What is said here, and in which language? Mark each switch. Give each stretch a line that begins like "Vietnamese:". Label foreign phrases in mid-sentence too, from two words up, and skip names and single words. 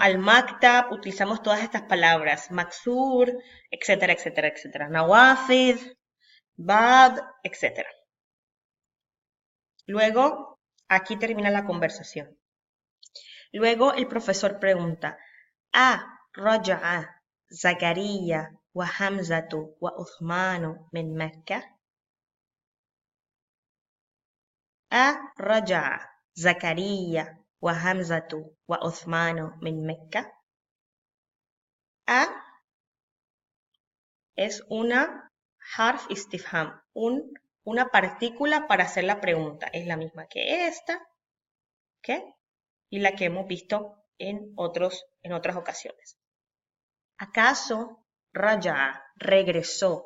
Spanish: Al maktab utilizamos todas estas palabras, maksur, etcétera, etcétera, etcétera.
Arabic: نوافذ، باب,
Spanish: etcétera. Luego, aquí termina la conversación. Luego el profesor pregunta,
Arabic: رجع زكريا و حمزة و عثمان من مكة? رجع زكريا و حمزة و عثمان من مكة?
Spanish: A es una
Arabic: حرف استفهام,
Spanish: una partícula para hacer la pregunta. Es la misma que esta, ¿ok? Y la que hemos visto en otras ocasiones. ¿Acaso Raja regresó?